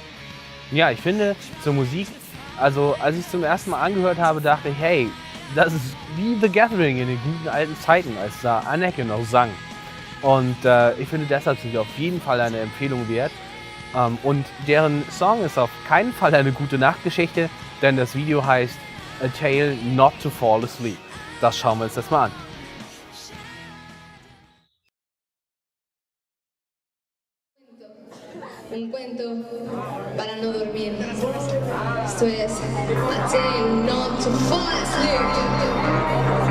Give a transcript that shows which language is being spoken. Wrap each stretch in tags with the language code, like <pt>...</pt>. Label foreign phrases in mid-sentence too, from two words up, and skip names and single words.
<de>Ja, ich finde zur Musik, also als ich es zum ersten Mal angehört habe, dachte ich, hey, das ist wie The Gathering in den guten alten Zeiten, als da Anneke noch sang. Und ich finde, deshalb sind sie auf jeden Fall eine Empfehlung wert. Und deren Song ist auf keinen Fall eine gute Nachtgeschichte, denn das Video heißt A Tale Not to Fall Asleep. Das schauen wir uns das mal an.</de> <es>Un cuento para no dormir. Esto es A Tale Not to Fall Asleep.</es>